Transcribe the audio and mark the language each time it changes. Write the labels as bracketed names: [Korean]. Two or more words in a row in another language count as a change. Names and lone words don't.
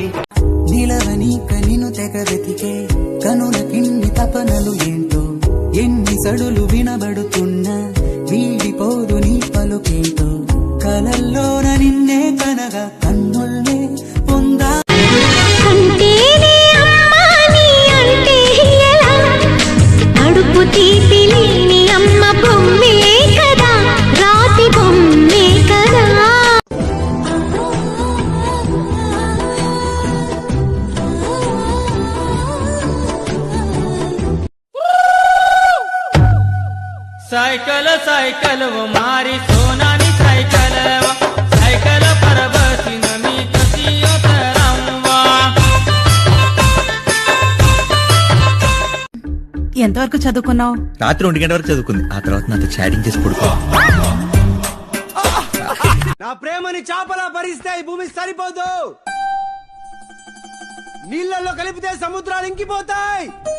[Telugu] నిలవని కనిను తెగ వెతికే కనుల కిన్ని తపనలు ఏంటో, ఎన్ని సడులు వినబడుతున్నా వీడిపోదు నీ పలుకేంటో, కలల్లోన నిన్నే కనగా కన్నుల్నే పొందా. కంటేనే అమ్మాని అంటే ఎలా, అడుపు తీపి లేని అమ్మ బొమ్మే కదా, రాతి బొమ్మే కదా. [Marathi] सायकल सायकल व मारी सोनानी सायकल सायकल पर बसीन मी कशी उतरावा. [Telugu] ఎంతవరకు చదువుకున్నావు? రాత్రి 1 గంట వరకు చదువుకుంది, ఆ తర్వాత నాతో చాటింగ్ చేసి పడుకో. నా ప్రేమని చాపలా భరిస్తే ఈ భూమి సరిపోదు, నీళ్ళల్లో కలిపితే సముద్రాలు ఇంకిపోతాయి.